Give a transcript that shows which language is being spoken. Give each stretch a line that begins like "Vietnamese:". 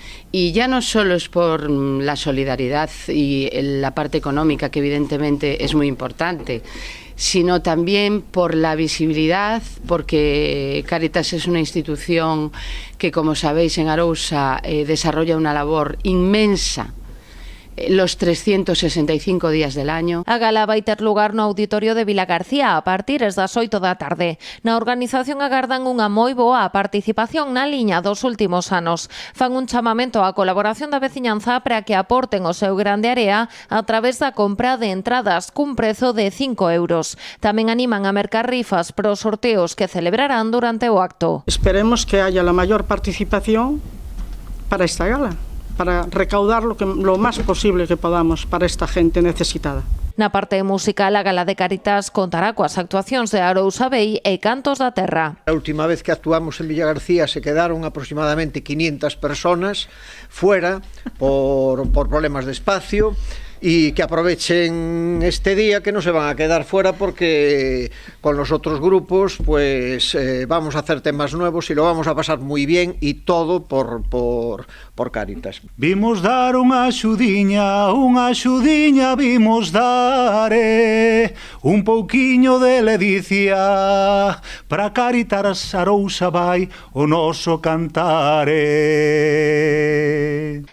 Spanish: Y ya no solo es por la solidaridad y la parte económica, que evidentemente es muy importante, sino también por la visibilidad, porque Cáritas es una institución que, como sabéis, en Arousa desarrolla una labor inmensa los 365 días del año.
Galician: A gala vai ter lugar no auditorio de Vilagarcía a partir das 8 da tarde. Na organización agardan unha moi boa participación na liña dos últimos anos. Fan un chamamento á colaboración da veciñanza para que aporten o seu grande area a través da compra de entradas cun prezo de 5 euros. Tamén animan a mercar rifas para os sorteos que celebrarán durante o acto.
Spanish: Esperemos que haya la mayor participación para esta gala, para recaudar lo más posible que podamos para esta gente necesitada.
Galician: Na parte musical, a gala de Cáritas contará coas actuacións de Arousa Vai e Cantos da Terra.
Spanish: A última vez que actuamos en Villagarcía se quedaron aproximadamente 500 personas fuera por problemas de espacio, y que aprovechen este día, que no se van a quedar fuera, porque con los otros grupos pues vamos a hacer temas nuevos y lo vamos a pasar muy bien, y todo por Cáritas.
Galician: Vimos dar unha axudiña vimos dar un pouquiño de ledicia para Cáritas Arousa Vai o noso cantare.